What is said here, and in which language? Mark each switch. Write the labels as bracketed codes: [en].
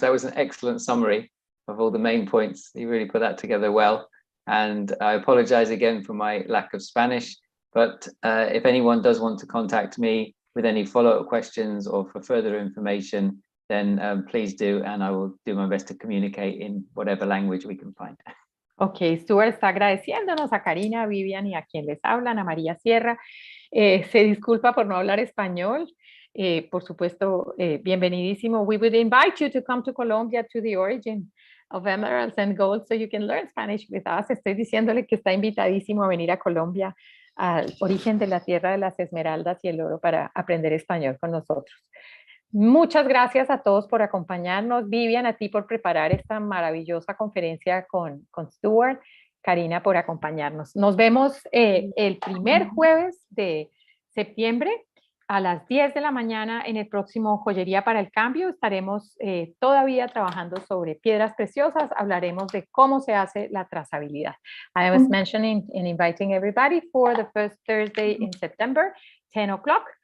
[en] That was an excellent summary of all the main points. You really put that together well. And I apologize again for my lack of Spanish, but if anyone does want to contact me with any follow-up questions or for further information, then please do, and I will do my best to communicate in whatever language we can find. [es] Ok, Stuart está agradeciéndonos a Karina, a Vivian y a quien les habla, Ana María Sierra. Se disculpa por no hablar español. Por supuesto, bienvenidísimo. [en] We would invite you to come to Colombia to the origin of emeralds and gold so you can learn Spanish with us. [es] Estoy diciéndole que está invitadísimo a venir a Colombia, al origen de la tierra de las esmeraldas y el oro, para aprender español con nosotros. Muchas gracias a todos por acompañarnos. Vivian, a ti por preparar esta maravillosa conferencia con Stuart. Karina, por acompañarnos. Nos vemos el primer jueves de septiembre a las 10 de la mañana en el próximo Joyería para el Cambio. Estaremos todavía trabajando sobre piedras preciosas. Hablaremos de cómo se hace la trazabilidad. [en] I was mentioning and inviting everybody for the first Thursday in September, 10 o'clock.